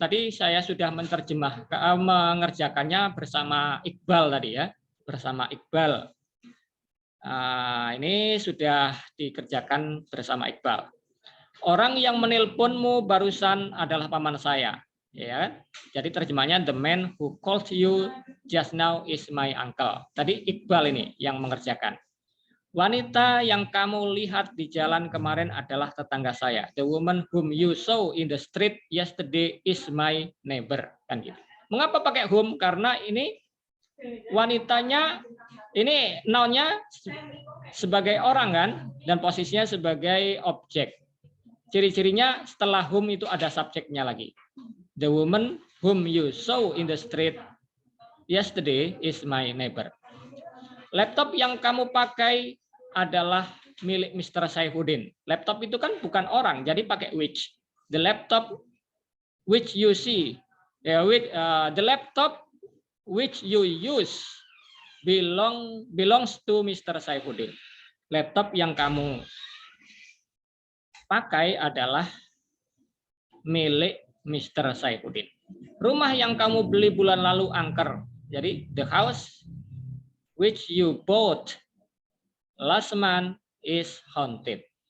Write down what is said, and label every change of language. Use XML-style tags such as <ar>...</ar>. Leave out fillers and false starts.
<id>Tadi saya sudah mengerjakannya bersama Iqbal tadi ya, bersama Iqbal. Ini sudah dikerjakan bersama Iqbal. Orang yang menelponmu barusan adalah paman saya, ya. Jadi terjemahnya</id> <en>the man who called you just now is my uncle.</en> <id>Tadi Iqbal ini yang mengerjakan. Wanita yang kamu lihat di jalan kemarin adalah tetangga saya.</id> <en>The woman whom you saw in the street yesterday is my neighbor.</en> <id>Kan gitu. Mengapa pakai whom? Karena ini wanitanya, ini noun-nya sebagai orang kan, dan posisinya sebagai objek. Ciri-cirinya setelah whom itu ada subjeknya lagi.</id> <en>The woman whom you saw in the street yesterday is my neighbor.</en> <id>Laptop yang kamu pakai adalah milik Mr. Saifuddin. Laptop itu kan bukan orang, jadi pakai which.</id> <en>The laptop which you see, the laptop which you use belongs to Mr. Saifuddin.</en> <id>Laptop yang kamu pakai adalah milik Mr. Saifuddin. Rumah yang kamu beli bulan lalu angker. Jadi</id> <en>the house which you bought last month is haunted.</en>